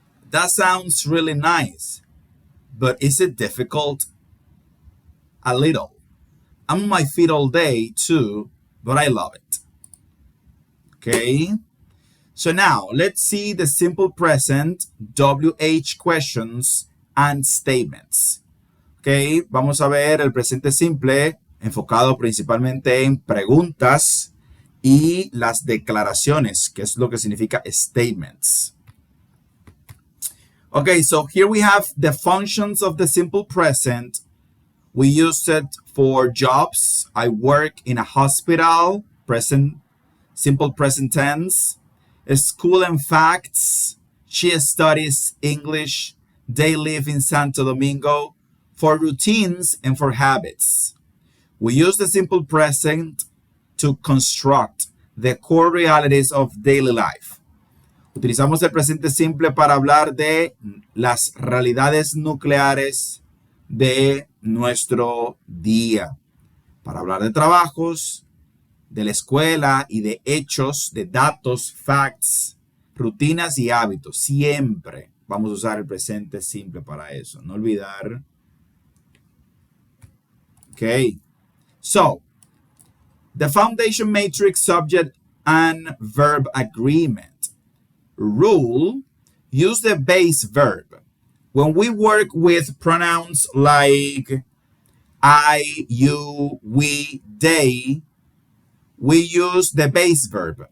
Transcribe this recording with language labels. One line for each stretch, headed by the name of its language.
English: That sounds really nice, but is it difficult? A little. I'm on my feet all day too, but I love it. Okay? So now let's see the simple present WH questions and statements.
Spanish: Okay, vamos a ver el presente simple enfocado principalmente en preguntas y las declaraciones, que es lo que significa statements.
English: Okay, so here we have the functions of the simple present. We use it for jobs. I work in a hospital, present, simple present tense. School and facts. She studies English. They live in Santo Domingo. For routines and for habits. We use the simple present to construct the core realities of daily life.
Spanish: Utilizamos el presente simple para hablar de las realidades nucleares de nuestro día. Para hablar de trabajos, de la escuela y de hechos, de datos, facts, rutinas y hábitos. Siempre vamos a usar el presente simple para eso. No olvidar.
English: Okay. So, the foundation matrix subject and verb agreement. Rule, use the base verb. When we work with pronouns like I, you, we, they, we use the base verb.